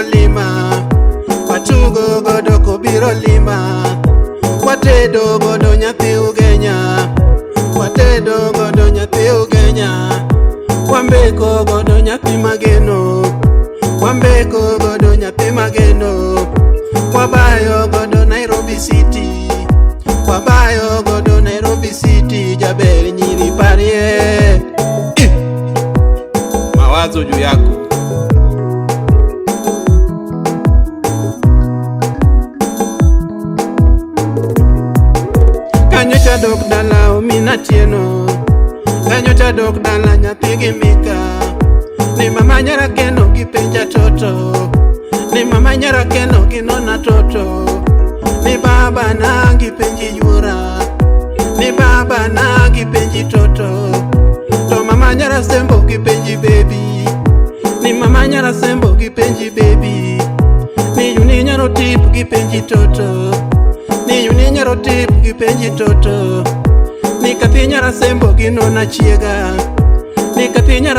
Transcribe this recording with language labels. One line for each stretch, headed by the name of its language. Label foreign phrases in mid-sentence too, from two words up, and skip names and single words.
Luo (Kenya and Tanzania): lima Watugo godo kobiro lima Watedo godo nyathi ugenya Watedo godo nyathi ugenya Wambeko godo nyathi mageno Wambeko godo nyathi mageno Wabayo godo Nairobi City Wabayo godo Nairobi City Jaber nyiri parie
Swahili: Mawazo juu yako
Luo (Kenya and Tanzania): Kanyo chadok dala ominatieno Kanyo chadok dala nyathi gimika Ni mama nyara keno gipenja toto Ni mama nyara keno ginona toto Ni baba na gipenji yura Ni baba na gipenji toto To mama nyara sembo gipenji baby Ni mama nyara sembo gipenji baby Ni yuni nyaro tip gipenji toto Ni yuni nyaro tip gipenji toto Ni kathi nyara sembo ginona chiega Ni kathi nyara